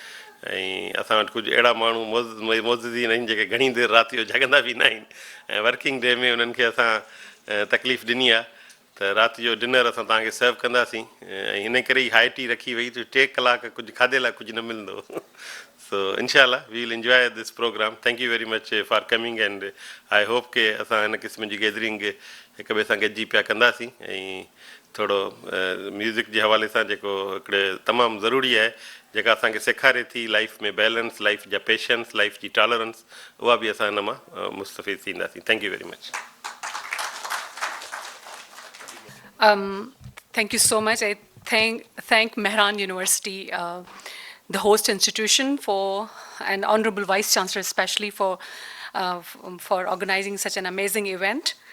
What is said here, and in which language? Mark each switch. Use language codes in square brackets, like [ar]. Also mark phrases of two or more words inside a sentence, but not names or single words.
[sd] ऐं असां वटि कुझु अहिड़ा माण्हू मौज़ूदीन आहिनि जेके घणी देरि राति जो जॻंदा बि न आहिनि ऐं [en] working day [sd] में उन्हनि खे असां तकलीफ़ ॾिनी आहे त राति जो डिनर असां तव्हांखे सर्व कंदासीं ऐं हिन करे ई [en] high tea [sd] रखी वई त 3 कलाक कुझु खाधे लाइ कुझु न मिलंदो सो इनशाला [en] we will enjoy this program thank you very much for coming and I hope [sd] के असां हिन क़िस्म जी गैदरिंग हिक ॿिए सां गॾिजी पिया कंदासीं ऐं थोरो म्यूज़िक जे हवाले सां जेको हिकिड़े तमामु ज़रूरी आहे जेका असांखे सेखारे थी लाइफ में बैलेंस लाइफ जा पेशेंस लाइफ जी टॉलरेंस उहा बि असां हिन मां मुस्तफ़ीद थींदासीं [en] thank you very much Thank you so much. I thank Mehran University, the host institution, and Honorable Vice Chancellor especially for organizing such an amazing event.